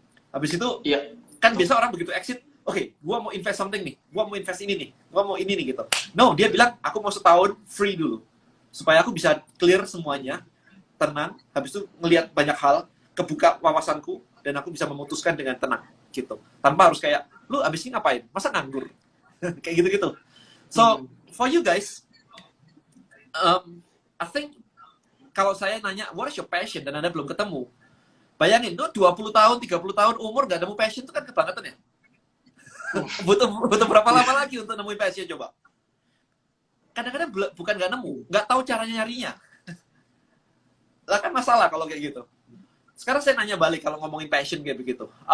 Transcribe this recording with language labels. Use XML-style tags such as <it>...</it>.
<id>Habis itu, kan biasa orang begitu exit, oke, gua mau invest something nih, gua mau invest ini nih, gua mau ini nih gitu. No, dia bilang, aku mau setahun free dulu, supaya aku bisa clear semuanya, tenang, habis itu ngelihat banyak hal, kebuka wawasanku, dan aku bisa memutuskan dengan tenang, gitu. Tanpa harus kayak, lu abis ini ngapain? Masa nganggur? Kayak gitu-gitu.</id> <en>So, for you guys, I think,</en> <id>kalau saya nanya,</id> <en>what is your passion?</en> <id>Dan Anda belum ketemu, bayangin, lu 20 tahun, 30 tahun umur gak nemu passion, itu kan kebangetan ya? butuh berapa lama lagi untuk nemuin passion, coba? Kadang-kadang bukan nggak nemu, nggak tahu caranya nyarinya. Lah kan masalah kalau kayak gitu. Sekarang saya nanya balik kalau ngomongin passion kayak begitu.</id>